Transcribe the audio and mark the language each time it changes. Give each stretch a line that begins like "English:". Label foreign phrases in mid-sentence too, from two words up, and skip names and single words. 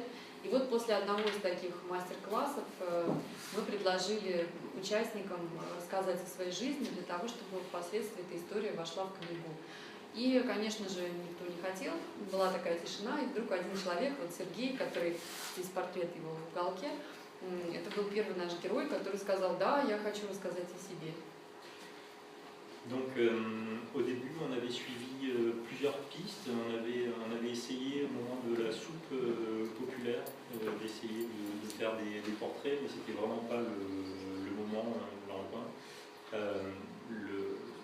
Russian: И вот после одного из таких мастер-классов мы предложили участникам рассказать о своей жизни для того, чтобы впоследствии эта история вошла в книгу. И, конечно же, никто не хотел, была такая тишина, и вдруг один человек, вот Сергей, который, здесь портрет его в уголке, это был первый наш герой, который сказал: да, я хочу рассказать о себе.
French: Donc au début, on avait suivi plusieurs pistes, on avait essayé au moment de la soupe populaire d'essayer de faire des portraits, mais c'était vraiment pas le moment dans le coin.